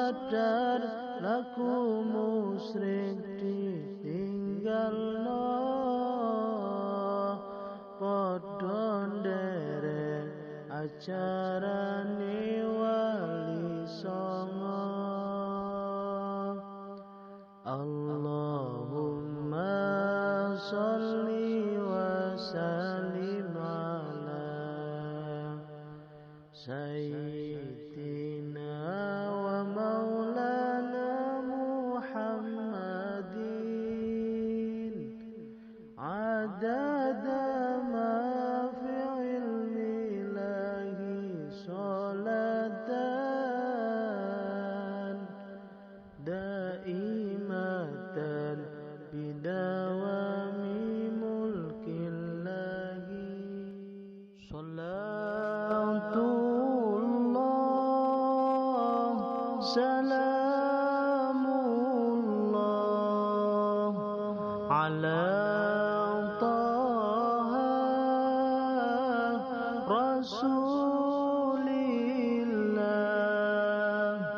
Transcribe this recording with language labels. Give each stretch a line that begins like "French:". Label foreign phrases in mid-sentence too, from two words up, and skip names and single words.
Javanese: sadar laku musyrik ditinggalno padha nderek ajarane wali songo.
Arabic: اللهم صل وسلم على سيدنا ومولانا محمد عدد ما في علم الله صلاة دائمة بدوام ملك الله. صلاة الله سلام الله على طه رسول الله.